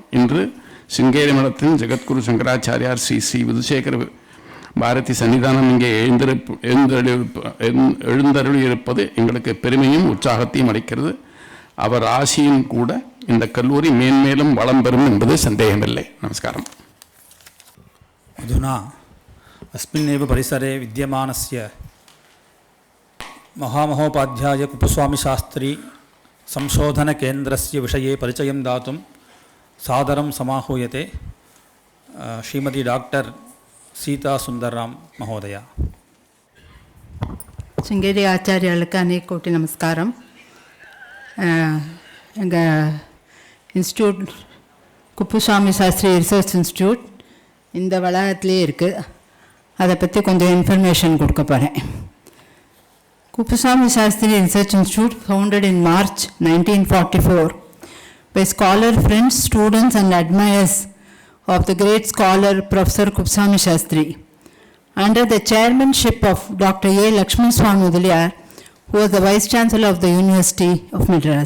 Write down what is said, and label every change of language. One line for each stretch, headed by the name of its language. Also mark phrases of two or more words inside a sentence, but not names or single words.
Tamil: இன்று சிங்கேரி மடத்தின் ஜெகத்குரு சங்கராச்சாரியார் ஸ்ரீ ஸ்ரீ விதுசேகர பாரதி சன்னிதானம் இங்கே எழுந்தருளியிருப்பது எங்களுக்கு பெருமையும் உற்சாகத்தையும் அளிக்கிறது. அவர் ஆசியும் கூட இந்த கல்லூரி மேன்மேலும் வளம் பெறும் என்பது சந்தேகமில்லை. நமஸ்காரம்.
Sanskrit: अधुना अस्मिन्नेव परिसरे विद्यमानस्य महामहोपाध्याय कुप्पुस्वामिशास्त्री संशोधनकेन्द्रस्य विषये परिचयं दातुं सादरं समाहूयते श्रीमती डॉक्टर सीता सुंदरराम महोदया.
Tamil: சிருங்கேரி ஆசார்யர்களுக்கு அனேக கோடி நமஸ்காரம். எங்கள் இன்ஸ்டியூட் குப்புசாமி சாஸ்திரி ரிசர்ச் இன்ஸ்டியூட் இந்த வளாகத்திலே இருக்குது. அதை பற்றி கொஞ்சம் இன்ஃபர்மேஷன் கொடுக்க போகிறேன்.
English: குப்புசாமி சாஸ்திரி ரிசர்ச் இன்ஸ்டியூட் founded in March 1944 by scholar friends, students and admirers of the great scholar Professor Kuppuswamy Shastri, under the chairmanship of Dr. A. Lakshman Swami Mudaliar, who was the Vice Chancellor of the University of Madras.